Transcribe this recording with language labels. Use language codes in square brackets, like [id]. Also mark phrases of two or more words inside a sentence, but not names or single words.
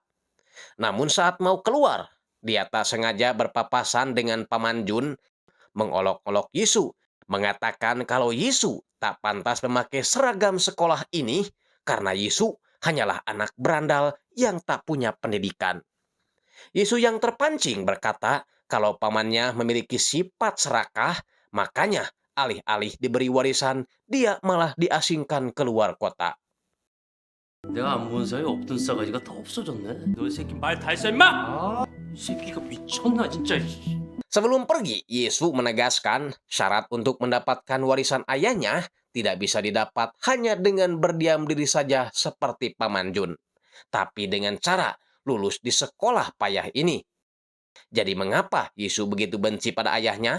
[id] Namun saat mau keluar, dia tak sengaja berpapasan dengan Paman Jun, mengolok-olok Yesus, mengatakan kalau Yesus tak pantas memakai seragam sekolah ini karena Yesus hanyalah anak berandal yang tak punya pendidikan. Yesus yang terpancing berkata kalau pamannya memiliki sifat serakah, makanya alih-alih diberi warisan, dia malah diasingkan keluar kota. [ko] 내가 안 본 사이에 없던 싸가지가 다 없어졌네. 너 이 새끼 말 다 했어 임마! 이 새끼가 미쳤나 진짜. [id] Sebelum pergi, Yesus menegaskan syarat untuk mendapatkan warisan ayahnya tidak bisa didapat hanya dengan berdiam diri saja seperti Paman Jun, tapi dengan cara lulus di sekolah payah ini. Jadi mengapa Yesus begitu benci pada ayahnya?